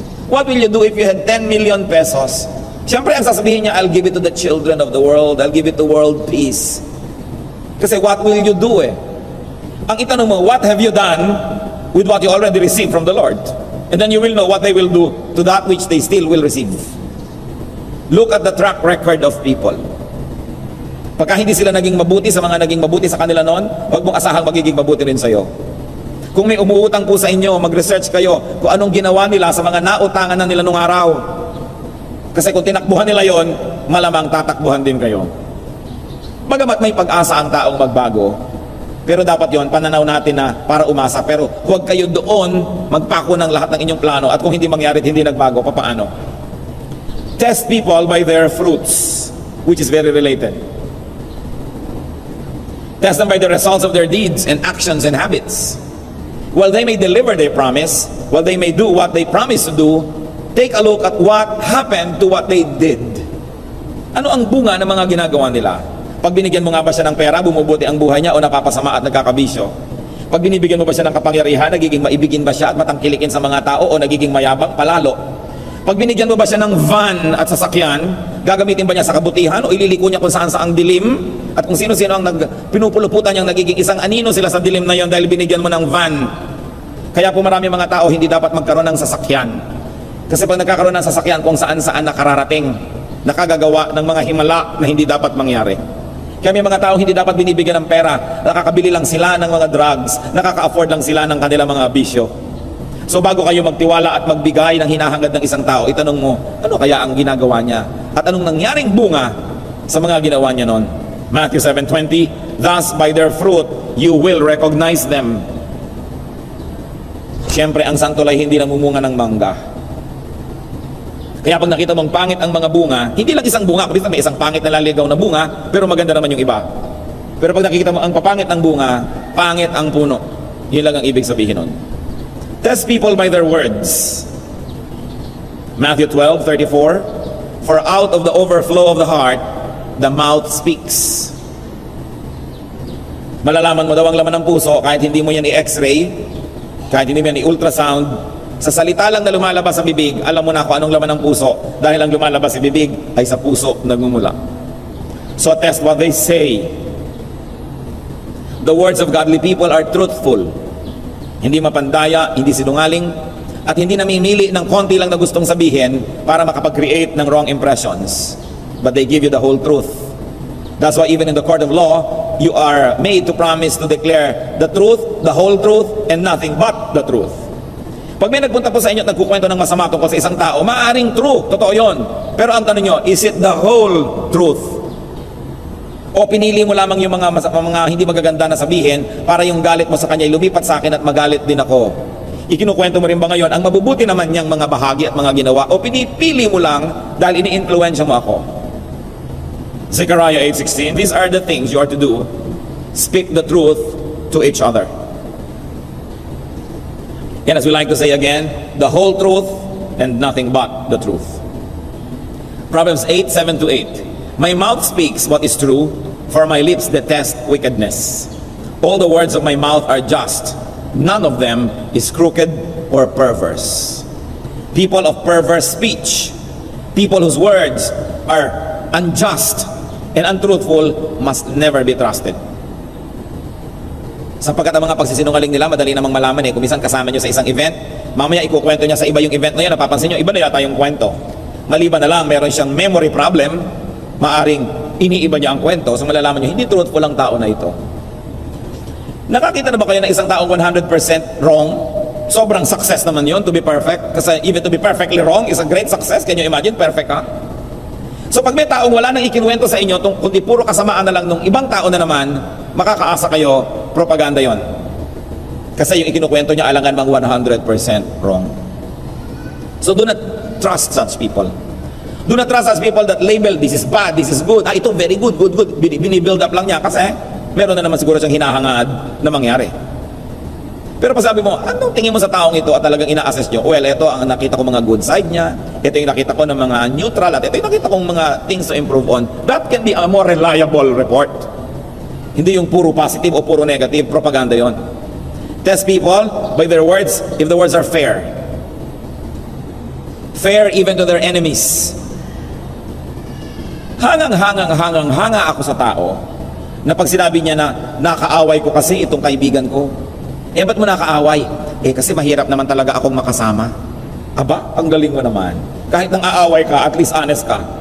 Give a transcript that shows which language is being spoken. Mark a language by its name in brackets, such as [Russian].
[English] What will you do if you had 10 million pesos? [Filipino] Siyempre ang sasabihin niya, [English] I'll give it to the children of the world, I'll give it to world peace. Kasi what will you do [Filipino] Ang itanong mo, [English] what have you done with what you already received from the Lord? And then you will know what they will do to that which they still will receive. Look at the track record of people. [Filipino] Pagka hindi sila naging mabuti sa mga naging mabuti sa kanila noon, huwag mong asahang magiging mabuti rin sa'yo. Kung may umuutang po sa inyo, mag-research kayo kung anong ginawa nila sa mga nautangan na nila nung araw. Kasi kung tinakbuhan nila yon, malamang tatakbuhan din kayo. Bagamat may pag-asa ang taong magbago, pero dapat yon pananaw natin na para umasa. Pero huwag kayo doon magpako ng lahat ng inyong plano at kung hindi mangyari at hindi nagbago, papaano? [English] Test people by their fruits, which is very related. Test them by the results of their deeds and actions and habits. While they may deliver their promise, while they may do what they promise to do, take a look at what happened to what they did. [Filipino] Ano ang bunga ng mga ginagawa nila? Pag binigyan mo nga ba siya ng pera, bumubuti ang buhay niya o napapasama at nagkakabisyo? Pag binibigyan mo ba siya ng kapangyarihan, nagiging maibigin ba siya at matangkilikin sa mga tao o nagiging mayabang palalo? Pag binigyan mo ba siya ng van at sasakyan, gagamitin ba niya sa kabutihan o ililiko niya kung saan sa ang dilim? At kung sino-sino ang pinupuluputan niyang nagiging isang anino sila sa dilim na yon dahil binigyan mo ng van. Kaya po marami mga tao hindi dapat magkaroon ng sasakyan. Kasi pag nagkakaroon ng sasakyan kung saan-saan nakararating, nakagagawa ng mga himala na hindi dapat mangyari. Kaya may mga tao hindi dapat binibigyan ng pera, nakakabili lang sila ng mga drugs, nakaka-afford lang sila ng kanilang mga bisyo. So bago kayo magtiwala at magbigay ng hinahangad ng isang tao, itanong mo, ano kaya ang ginagawa niya? At anong nangyaring bunga sa mga ginawa niya noon? [English] Matthew 7:20, thus by their fruit you will recognize them. [Filipino] Siyempre ang santol ay hindi namumunga ng mangga. Kaya pag nakita mong pangit ang mga bunga, hindi lang isang bunga, kundi may isang pangit na laligaw na bunga, pero maganda naman yung iba. Pero pag nakikita mo ang papangit ng bunga, pangit ang puno. Yun lang ang ibig sabihin nun. [English] Test people by their words. Matthew 12:34, for out of the overflow of the heart, the mouth speaks. [Filipino] Malalaman mo daw ang laman ng puso kahit hindi mo yan i-x-ray, kahit hindi mo yan i-ultrasound. Sa salita lang na lumalabas sa bibig, alam mo na kung anong laman ng puso dahil ang lumalabas sa bibig ay sa puso nagmumula. [English] So test what they say. The words of godly people are truthful. [Filipino] Hindi mapandaya, hindi sinungaling, at hindi namimili ng konti lang na gustong sabihin para makapag-create ng wrong impressions. [English] But they give you the whole truth. That's why even in the court of law, you are made to promise to declare the truth, the whole truth, and nothing but the truth. [Filipino] Pag may nagpunta po sa inyo at nagkukwento ng masama tungkol sa isang tao, maaaring true, totoo yun. Pero ang tanong nyo, [English] is it the whole truth? [Filipino] O pinili mo lamang yung mga hindi magaganda na sabihin para yung galit mo sa kanya lumipat sa akin at magalit din ako? Ikinukwento mo rin ba ngayon ang mabubuti naman niyang mga bahagi at mga ginawa, o pinipili mo lang dahil ini-influensya mo ako? [English] Zechariah 8:16, these are the things you are to do. Speak the truth to each other. And as we like to say again, the whole truth and nothing but the truth. Proverbs 8:7-8. My mouth speaks what is true, for my lips detest wickedness. All the words of my mouth are just. None of them is crooked or perverse. People of perverse speech, people whose words are unjust and untruthful, must never be trusted. [Filipino] Sapagkat ang mga pagsisinungaling nila, madali namang malaman eh. Kung minsan kasama nyo sa isang event, mamaya ikukwento niya sa iba yung event na yan, napapansin nyo, iba na yata yung kwento. Maliban na lang, meron siyang memory problem, maaring iniiba niya ang kwento, so malalaman nyo, hindi truthful ang tao na ito. Nakakita na ba kayo ng isang taong 100% wrong? Sobrang [English] success [Filipino] naman yun, [English] to be perfect. Kasi even to be perfectly wrong is a great success. Can you imagine? [Filipino] Perfect ka? So pag may taong wala nang ikinuwento sa inyo, kundi puro kasamaan na lang nung ibang tao na naman, makakaasa kayo, propaganda yon. Kasi yung ikinukwento niya alangan mang 100% wrong. [English] So do not trust such people. Do not trust such people that label, this is bad, this is good. [Filipino] Ito [English] very good, good, good. [Filipino] Binibuild up lang niya kasi meron na naman siguro siyang hinahangad na mangyari. Pero pag sabi mo, anong tingin mo sa taong ito at talagang ina-assess nyo? Well, ito ang nakita ko mga good side niya, ito yung nakita ko ng mga neutral, at ito yung nakita kong mga [English] things to improve on. That can be a more reliable report. [Filipino] Hindi yung puro positive o puro negative, propaganda yon. [English] Test people by their words, if the words are fair. Fair even to their enemies. [Filipino] Hanga ako sa tao na pag sinabi niya na nakaaway ko kasi itong kaibigan ko. Eh, ba't mo nakaaway? Eh, kasi mahirap naman talaga akong makasama. Aba, ang galing mo naman. Kahit nang aaway ka, at least honest ka.